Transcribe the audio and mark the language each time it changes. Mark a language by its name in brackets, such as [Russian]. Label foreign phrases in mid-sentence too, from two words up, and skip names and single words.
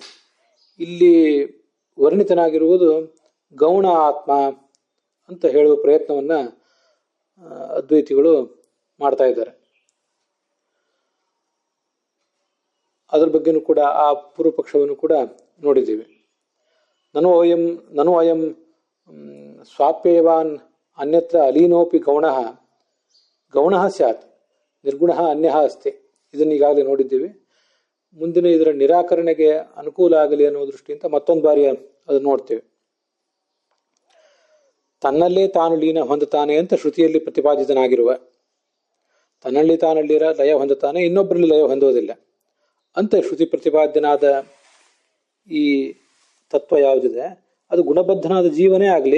[Kannada] ಇಲ್ಲಿ ವರ್ಣಿತನಾಗಿರುವುದು ಗೌಣ ಆತ್ಮ ಅಂತ ಹೇಳುವ ಪ್ರಯತ್ನವನ್ನ ಅದ್ವೈತಿಗಳು ಮಾಡ್ತಾ ಇದ್ದಾರೆ. ಅದರ ಬಗ್ಗೆನೂ ಕೂಡ ಆ ಪೂರ್ವ ಪಕ್ಷವನ್ನು ಕೂಡ ನೋಡಿದ್ದೀವಿ. [Sanskrit] ನನು ಅಯಂ ಸ್ವಾಪ್ಯವಾನ್ ಅನ್ಯತ್ರ ಅಲೀನೋಪಿ ಗೌಣಃ ಸ್ಯಾತ್ ನಿರ್ಗುಣಃ ಅನ್ಯಃ ಅಸ್ತಿ. [Kannada] ಇದನ್ನು ಈಗಾಗಲೇ ನೋಡಿದ್ದೀವಿ. ಮುಂದಿನ ಇದರ ನಿರಾಕರಣೆಗೆ ಅನುಕೂಲ ಆಗಲಿ ಅನ್ನೋ ದೃಷ್ಟಿಯಿಂದ ಮತ್ತೊಂದು ಬಾರಿ ಅದನ್ನು ನೋಡ್ತೇವೆ. ತನ್ನಲ್ಲೇ ತಾನು ಲೀನ ಹೊಂದುತ್ತಾನೆ ಅಂತ ಶ್ರುತಿಯಲ್ಲಿ ಪ್ರತಿಪಾದಿತನಾಗಿರುವ, ತನ್ನಲ್ಲಿ ತಾನಲ್ಲಿ ಲಯ ಹೊಂದುತ್ತಾನೆ, ಇನ್ನೊಬ್ಬರಲ್ಲಿ ಲಯ ಹೊಂದೋದಿಲ್ಲ ಅಂತ ಶ್ರುತಿ ಪ್ರತಿಪಾದ್ಯನಾದ ಈ ತತ್ವ ಯಾವುದಿದೆ ಅದು ಗುಣಬದ್ಧನಾದ ಜೀವನೇ ಆಗಲಿ.